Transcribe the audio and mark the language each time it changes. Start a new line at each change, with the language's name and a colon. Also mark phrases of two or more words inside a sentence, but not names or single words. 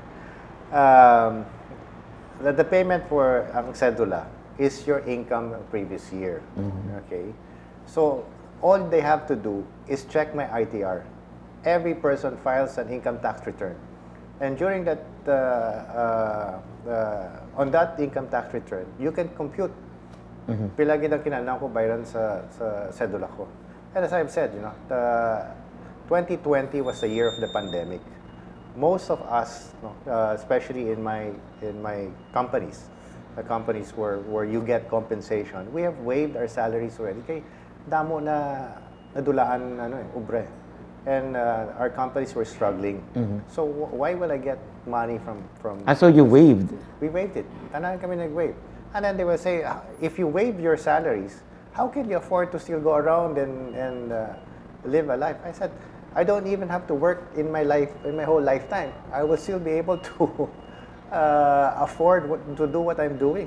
English: The payment for ang cedula is your income previous year. Okay, so all they have to do is check my ITR. Every person files an income tax return, and during that on that income tax return, you can compute
Hiligaynon: pila gid ang kinahanglan ko bayaran sa cedula ko.
English: And as I've said, the 2020 was the year of the pandemic. Most of us, especially in my companies, the companies where you get compensation, we have waived our salaries already.
Hiligaynon: Kay damo na nadulaan ubre,
English: and our companies were struggling. So why will I get money from? So you waived? We waived it.
Hiligaynon: Tanan kami nag-waive,
English: and then they will say, if you waive your salaries, how can you afford to still go around and live a life? I said, I don't even have to work in my whole lifetime. I will still be able to afford to do what I'm doing.